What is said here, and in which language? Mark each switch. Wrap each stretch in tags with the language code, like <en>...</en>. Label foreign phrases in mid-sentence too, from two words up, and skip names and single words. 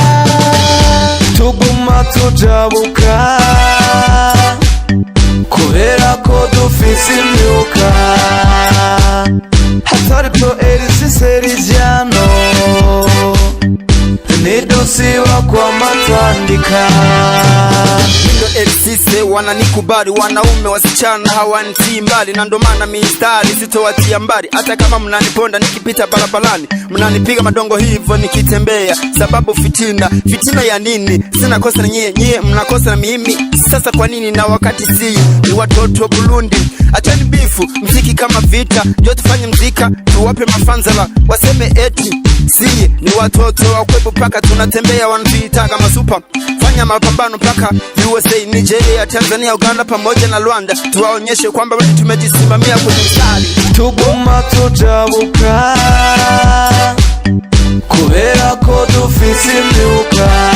<rn>tuguma tujabuka kubera ko dufise imyuka hatari pro Sericiano ntidusiba kwama twandika</rn> <sw>RCC wananikubali wanaume wasichana hawanitii mbali na ndo maana mistari sitowatia mbali hata kama mnaniponda nikipita barabarani mnanipiga madongo hivyo nikitembea sababu fitina ya nini sina kosa na nyie mnakosa na mimi sasa kwa nini na wakati si ni watoto Burundi achani bifu mziki kama vita ndio tufanye mzika tuwape mafanzala waseme eti si ni watoto wa kwebu paka tunatembea wanatuitaga masupa fanya mapambano paka USA Nigeria Tanzania Uganda pamoja na Rwanda tuwaonyeshe kwamba wewe tumejisimamia kwenye mstari</sw> <rn>tuguma tujabuka kubera ko dufise imyuka</rn>